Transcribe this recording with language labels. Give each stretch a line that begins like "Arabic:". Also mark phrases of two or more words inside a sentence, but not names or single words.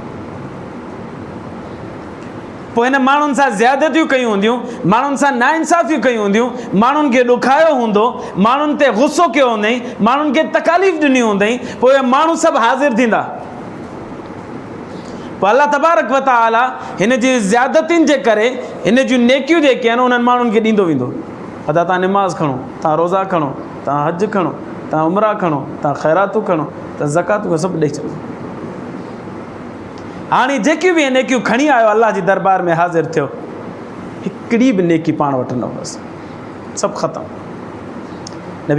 Sindhi: पोइ हिन माण्हुनि सां ज़्यादतियूं कयूं हूंदियूं, माण्हुनि सां नाइंसाफ़ियूं कयूं हूंदियूं, माण्हुनि खे ॾुखायो हूंदो, माण्हुनि ते गुस्सो कयो हूंदई, माण्हुनि खे तकलीफ़ ॾिनी हूंदई, पोइ इहे माण्हू सभु हाज़िर थींदा। पोइ
Arabic: الله تبارك وتعالى
Sindhi: हिन जी ज़्यादतियुनि जे करे हिन जूं नेकियूं जेके आहिनि उन्हनि माण्हुनि खे ॾींदो वेंदो। अदा तव्हां निमाज़ खणो, तव्हां रोज़ा खणो, तव्हां हज खणो, तव्हां उमरा खणो, तव्हां ख़ैरातूं खणो, तव्हां ज़कातूं सभु ॾेई छॾो। हाणे जेकियूं बि नेकियूं खणी आयो अल्लाह जी दरबार में हाज़िर थियो, हिकिड़ी बि नेकी पाण वटि न हुअसि, सभु ख़तमु।